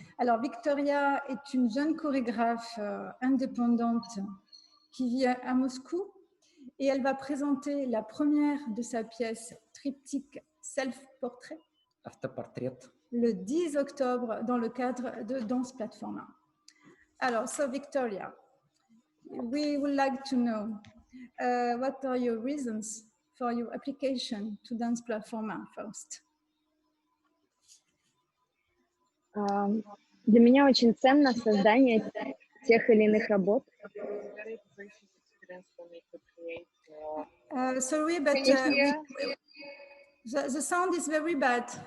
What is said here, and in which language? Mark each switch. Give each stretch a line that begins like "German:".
French: Alors, Victoria est une jeune chorégraphe indépendante qui vit à Moscou et elle va présenter la première de sa pièce triptyque Self-Portrait le 10 octobre dans le cadre de dansePlatForma.
English: Alors, so Victoria, we would like to know what are your reasons for your application to dansePlatForma first?
Russian: Для меня очень ценно создание тех или иных работ.
English: Sorry, but the sound is very bad.